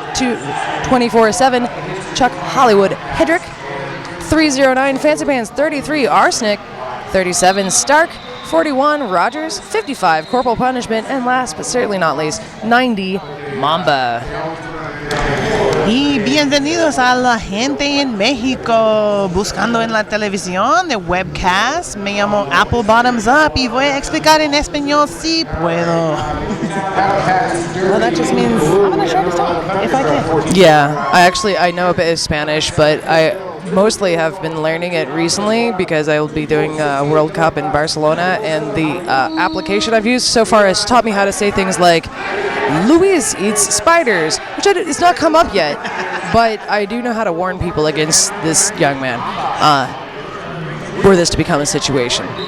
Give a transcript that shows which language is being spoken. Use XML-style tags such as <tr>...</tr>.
<en>247, Chuck Hollywood Hedrick. 309, Fancy Pants. 33, Arsenic. 37, Stark. 41, Rogers. 55, Corporal Punishment. And last but certainly not least, 90, Mamba.</en> <es>Y bienvenidos a la gente en México, buscando en la televisión de webcast. Me llamo Apple Bottoms Up y voy a explicar en español si puedo.</es> <en>Well, that just means I'm going to try to talk if I can. Yeah, I know a bit of Spanish, but I mostly have been learning it recently because I will be doing a World Cup in Barcelona, and the application I've used so far has taught me how to say things like Luis eats spiders, which it's not come up yet, but I do know how to warn people against this young man were this to become a situation.</en>